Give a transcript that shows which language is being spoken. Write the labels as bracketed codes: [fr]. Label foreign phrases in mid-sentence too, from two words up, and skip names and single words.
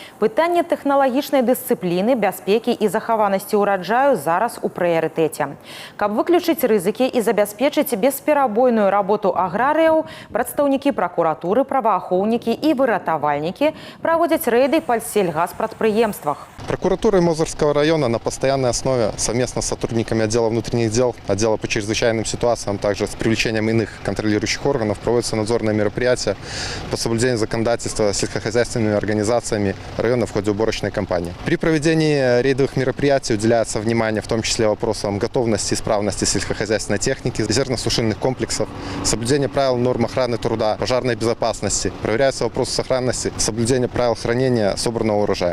[be] Пытанне тэхналагічнай дысцыпліны, бяспекі і захаванасці ўраджаю зараз у прыярытэце. Каб выключыць рызыкі і забяспечыць бесперабойную работу аграрыяў, прадстаўнікі пракуратуры, праваахоўнікі і выратавальнікі праводзяць рэйды па сельгазпрадпрыемствах. [ru] Прокуратура Мозырского района на постоянной основе совместно с сотрудниками отдела внутренних дел, отдела по чрезвычайным ситуациям, также с привлечением иных контролирующих органов проводятся надзорные мероприятия по соблюдению законодательства сельскохозяйственными организациями района в ходе уборочной кампании. При проведении рейдовых мероприятий уделяется внимание в том числе вопросам готовности и исправности сельскохозяйственной техники, зерносушильных комплексов, соблюдение правил норм охраны труда, пожарной безопасности, проверяются вопросы сохранности, соблюдение правил хранения собранного урожая.